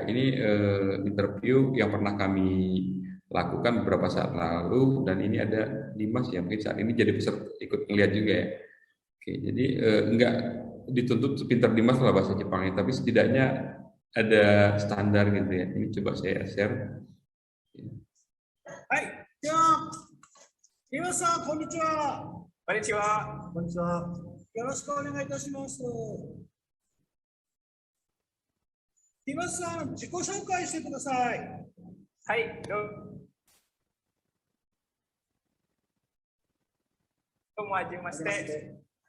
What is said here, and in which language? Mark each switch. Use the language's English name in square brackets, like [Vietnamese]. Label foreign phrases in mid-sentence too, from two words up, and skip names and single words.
[Indonesian] Ini interview yang pernah kami lakukan beberapa saat lalu, dan ini ada Dimas yang mungkin saat ini jadi peserta ikut melihat juga ya. Oke, jadi enggak dituntut pintar Dimas lah bahasa Jepangnya, tapi setidaknya ada standar gitu ya. Ini coba saya share. Hai, [Japanese] Dimas-san, konnichiwa. こんにちは。こんにちは。よろしくお願いいたします. Dimas-san, 自己紹介してください。はい、どうもはじめまして。